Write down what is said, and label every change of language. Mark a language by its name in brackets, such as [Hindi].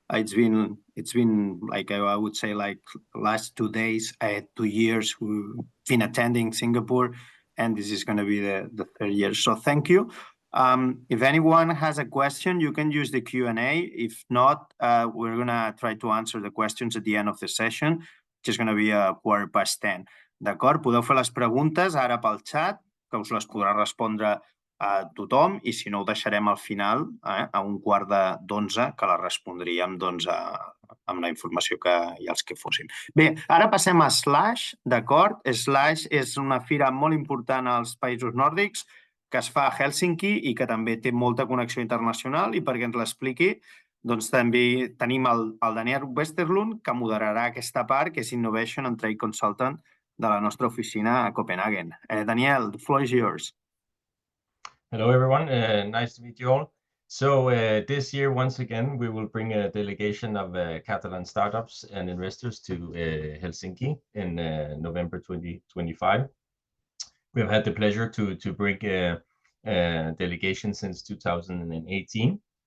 [English] It's been like I would say like last 2 days, 2 years we've been attending Singapore, and this is going to be the 3rd year. So thank you. If anyone has a question, you can use the Q&A. If not, we're gonna try to answer the questions at the end of the session, which is gonna be 10:15. [Catalan] D'acord? Podeu fer les preguntes ara pel xat, que us les podrà respondre a tothom, i si no ho deixarem al final, a 11:45, que les respondríem doncs, amb la informació i els que fossin. Bé, ara passem a Slush, d'acord? Slush és una fira molt important als països nòrdics, que es fa a Helsinki i que també té molta connexió internacional, i perquè ens l'expliqui, doncs també tenim el Daniel Westerlund, que moderarà aquesta part, que és Innovation and Trade Consultant de la nostra oficina a Copenhagen. [English] Daniel, the floor is yours. Hello, everyone. Nice to meet you all. So this year, once again, we will bring a delegation of Catalan startups and investors to Helsinki in November 2025. We've had the pleasure to bring a delegation since 2018.